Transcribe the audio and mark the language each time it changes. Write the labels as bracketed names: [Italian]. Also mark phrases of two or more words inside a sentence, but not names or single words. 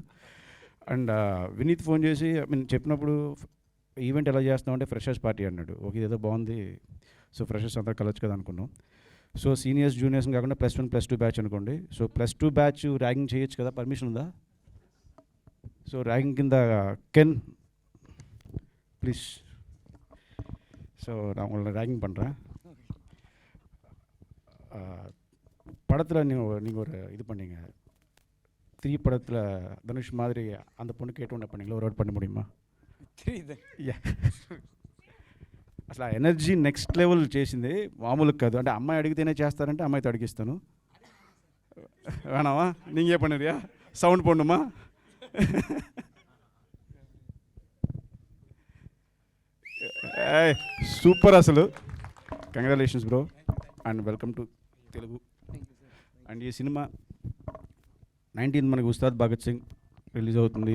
[Telugu] అండ్ వినీత్ ఫోన్ చేసి చెప్పినప్పుడు ఈవెంట్ ఎలా చేస్తున్నాం అంటే [English] freshers party [Telugu] అన్నాడు. ఓకే ఇదేదో బాగుంది, సో ఫ్రెషర్స్ అంతా కలవచ్చు కదా అనుకున్నాం. సో [English] seniors juniors [Telugu] కాకుండా +1 +2 బ్యాచ్ అనుకోండి. సో +2 బ్యాచ్ ర్యాగింగ్ చేయొచ్చు కదా, పర్మిషన్ ఉందా? సో ర్యాగింగ్ కింద [English] can please, [Tamil] ஸோ நான் உங்களை ரேகிங் பண்ணுறேன். படத்தில் நீங்கள் ஒரு இது பண்ணீங்க, 3 படத்தில் தனுஷ் மாதிரி அந்த பொண்ணு கேட்டோன்னு பண்ணீங்களா, ஒரு வாட் பண்ண முடியுமா? [Telugu] అసలు ఆ ఎనర్జీ [English] next level [Telugu] చేసింది, మామూలు కాదు. అంటే అమ్మాయి అడిగితేనే చేస్తారంటే అమ్మాయితో అడిగిస్తాను. [Tamil] வேணாவா நீங்கள் பண்ணுறியா, சவுண்ட் போடணுமா? [Telugu] సూపర్ అసలు. [English] Congratulations bro and welcome to Telugu. [Telugu] అండ్ ఈ సినిమా 19th మనకి ఉస్తాద్ భగత్ సింగ్ రిలీజ్ అవుతుంది.